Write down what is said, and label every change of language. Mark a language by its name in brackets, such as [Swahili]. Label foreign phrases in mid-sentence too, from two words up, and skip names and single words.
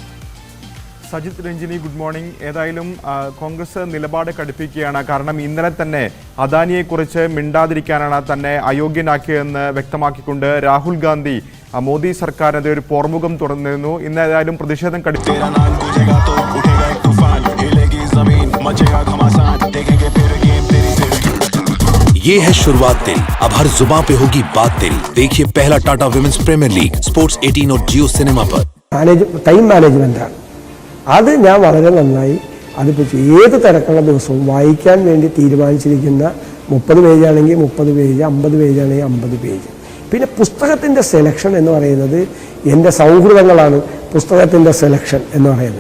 [Malayalam] രാകേഷ്. സജിത്, രഞ്ജിനി, [English] good morning. [Malayalam] ഏതായാലും കോൺഗ്രസ് നിലപാട് കടുപ്പിക്കുകയാണ്. കാരണം ഇന്നലെ തന്നെ അദാനിയെക്കുറിച്ച് മിണ്ടാതിരിക്കാനാണ് തന്നെ അയോഗ്യനാക്കിയതെന്ന് വ്യക്തമാക്കിക്കൊണ്ട് രാഹുൽ ഗാന്ധി മോദി സർക്കാരിനെതിരെ ഒരു പോർമുഖം തുറന്നിരുന്നു. ഇന്ന് ഏതായാലും പ്രതിഷേധം [Hindi] ये है शुरुआत दिल, अब हर जुबां पे होगी बात दिल. देखिए पहला टाटा विमेंस प्रीमियर लीग स्पोर्ट्स 18 और जियो सिनेमा पर. [English] time management [Malayalam] അത് ഞാൻ വളരെ നന്നായി അതിപ്പോൾ ഏത് തിരക്കുള്ള ദിവസവും വായിക്കാൻ വേണ്ടി തീരുമാനിച്ചിരിക്കുന്ന 30 പേജാണെങ്കിൽ 30 പേജ്, 50 പേജാണെങ്കിൽ 50 പേജ്. പിന്നെ പുസ്തകത്തിൻ്റെ സെലക്ഷൻ എന്ന് പറയുന്നത് എൻ്റെ സൗഹൃദങ്ങളാണ് പുസ്തകത്തിൻ്റെ സെലക്ഷൻ എന്ന് പറയുന്നത്.